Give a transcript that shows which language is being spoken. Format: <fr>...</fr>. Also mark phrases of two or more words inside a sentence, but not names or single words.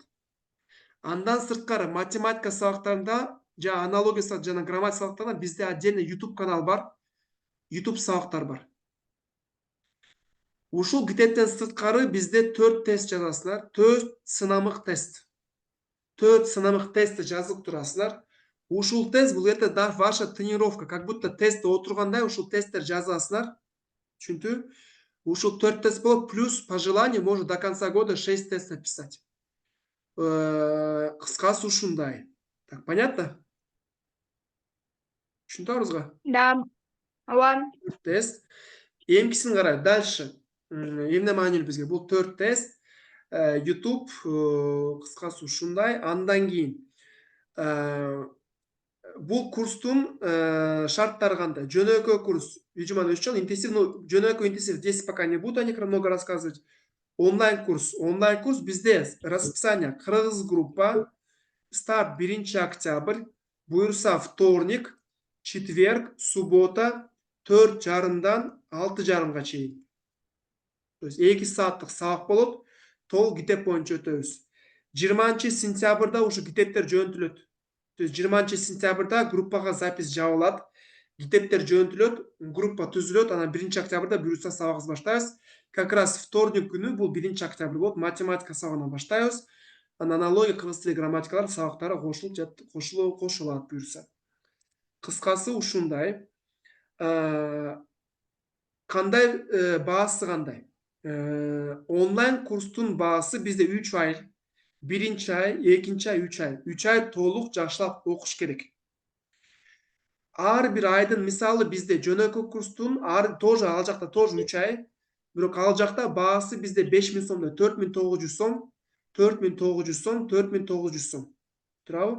<ky>Андан сырткары математика сабактарында жана аналогия жана грамматика сабактарында бизде отдельный YouTube канал бар. YouTube сабактар бар. Ушул китептен сырткары бизде 4 тест жазасыңар, 4 сынамык тест. 4 сынамык тестти жазып турасыңар. Ушул тест бул</ky> <ru>это ваша тренировка, как будто</ru> <ky>тестте отургандай ушул тесттер жазасыңар. Түшүндү? Ушул 4 тест болот,</ky> <ru>плюс по желанию можно до конца года 6 тест написать.</ru> <ky>Кыскасы ушундай.</ky> <ru>Так, понятно?</ru> <ky>Түшүндүңүзбү? Да. Ооба. Тест. Эмкисин карайлы. Дальше. Эмне маанилүү бизге? Бул 4 тест. YouTube кыскасы ушундай. Андан кийин бул курстун шарттары кандай? Жөнөкөй курс 3 жумадан 3 жыл, интенсив, жөнөкөй интенсив</ky> <ru>здесь пока не буду они много рассказывать.</ru> <ky>Онлайн курс бизде расписание кыргыз группа, старт 1 октябрь, буюрса вторник, четверг, суббота 4:30 6:30 чейин.</ky> <ru>То есть</ru> <ky>2 сааттык сабак болот, толук китеп боюнча өтөбүз. 20 сентябрда ушу китептер жөнөтүлөт.</ky> <ru>То есть</ru> <ky>20 сентябрда группага запись жабылат, китептер жөнөтүлөт, группа түзүлөт, анан 1 октябрда буюрса сабагыбыз баштайбыз.</ky> <ru>Как раз</ru> <ky>вторник күнү бул 1 октябрь болот, математика сабагынан баштайбыз. Анан аналогия, кыргыз тили, грамматикалар сабактары кошулат буюрса. Кыскасы ушундай. Кандай баасы кандай? Onlayn kurstun baası bizde 3 ay, birinci ay, ikinci ay, 3 ay. 3 ay толук жакшылап окуш керек. Ар бир айдын мисалы bizde жөнөкөй курстун тоже ал жакта тоже 3 ay. Бирок ал жакта баасы bizde 5000 сомдо 4900 сом, 4900 сом, 4900 сом. Туурабы?</ky>